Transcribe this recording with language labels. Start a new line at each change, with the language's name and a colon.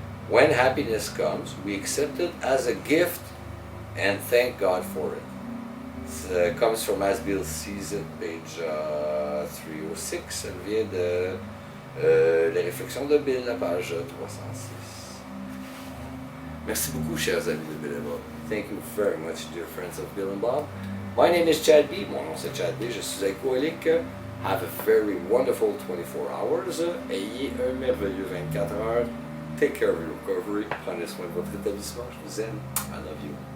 English: When happiness comes, we accept it as a gift and thank God for it. It comes from As Bill Sees It, page 306.
French: Ça vient de les réflexions de Bill, la page 306. Merci beaucoup, chers amis de Bill et Bob.
English: Thank you very much, dear friends of Bill and Bob. My name is Chad B.
French: Mon nom c'est Chad B. Je suis alcoolique.
English: Have a very wonderful 24 hours.
French: Ayez un merveilleux 24 heures.
English: Take care of your recovery.
French: Prenez soin de votre rétablissement. Je vous aime.
English: I love you.